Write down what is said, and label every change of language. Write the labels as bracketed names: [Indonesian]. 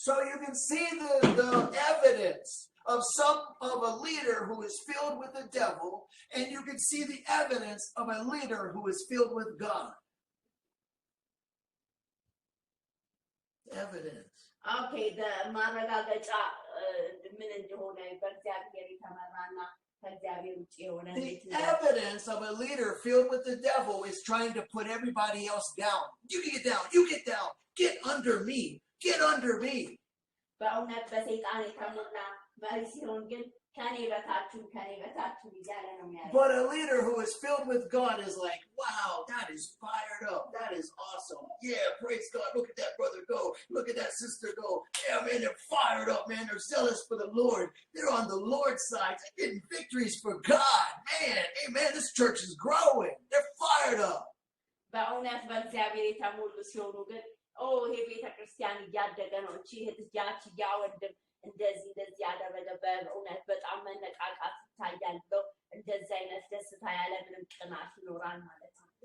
[English] So you can see the evidence of a leader who is filled with the devil, and you can see the evidence of a leader who is filled with God. Evidence. [Amharic] Okay, ማረጋገጫ ምን እንደሆነ በእግዚአብሔር የተመራና ከእግዚአብሔር ውጭ የሆነ [English] The evidence of a leader filled with the devil is trying to put everybody else down. You get down, you get down, get under me, get under me. [Amharic] በእውነት በሰይጣን የተሞላ መሪ ሲሆን ግን ከኔ በታችሁ እያለ ነው የሚያደርገው። [English] But a leader who is filled with God is like, wow, that is fired up. That is awesome. Yeah, praise God. Look at that brother go. Look at that sister go. Yeah, man, they're fired up, man. They're zealous for the Lord. They're on the Lord's side. They're getting victories for God. Man, hey, man, this church is growing. They're fired up. [Amharic] በእውነት በእግዚአብሔር የተሞሉ ሲሆኑ ግን ይሄ ቤተክርስቲያን እያደገ ነው እቺ ህትያች ያወንድም እንደዚህ ያደረገ በእውነት በጣም መነቃቃት ይታያል ብሎ እንደዚህ አይነት ደስታ ያለ ምንም ቅናት ይኖራል ማለት ነው።